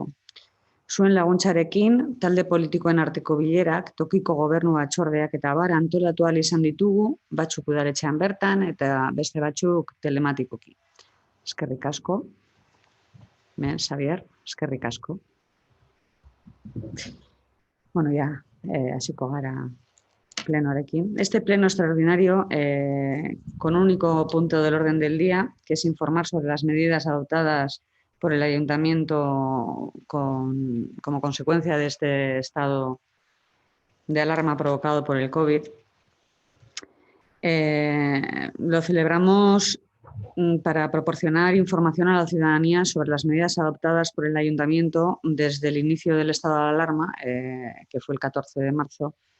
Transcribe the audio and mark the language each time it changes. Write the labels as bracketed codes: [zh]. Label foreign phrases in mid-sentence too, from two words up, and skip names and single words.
[eu] Zuen laguntzarekin, talde politikoen arteko bilerak, tokiko gobernu batzordeak eta abar antolatu ahal izan ditugu, batzuk udaletxean bertan eta beste batzuk telematikoki. Eskerrik asko. Xavier, eskerrik asko. Bueno, ya, hasiko gara plenoarekin. [es] Este pleno extraordinario, con un único punto del orden del día, que es informar sobre las medidas adoptadas por el Ayuntamiento como consecuencia de este estado de alarma provocado por el COVID. Lo celebramos para proporcionar información a la ciudadanía sobre las medidas adoptadas por el Ayuntamiento desde el inicio del estado de alarma, que fue el 14 de marzo.